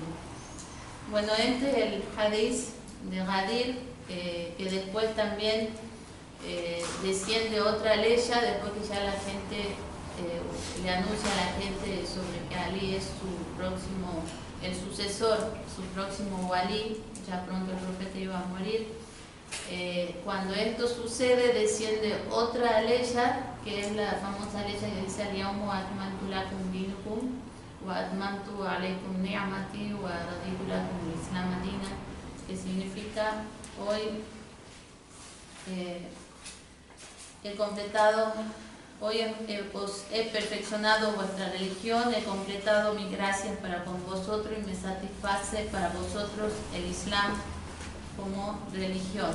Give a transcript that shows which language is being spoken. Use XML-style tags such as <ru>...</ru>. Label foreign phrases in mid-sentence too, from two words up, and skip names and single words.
<es>Bueno, este es el hadith de Gadir, que después también desciende otra ley, después que ya la gente le anuncia a la gente sobre que Ali es el sucesor, su próximo walí, ya pronto el profeta iba a morir. Cuando esto sucede, desciende otra ley, que es la famosa ley que dice:</es> <ar>«اليوم أكملت لكم دينكم وأتممت عليكم نعمتي ورضيت لكم الإسلام دينا»,</ar> <es>que significa: hoy he perfeccionado vuestra religión, he completado mis gracias para con vosotros y me satisface para vosotros el Islam como religión.</es>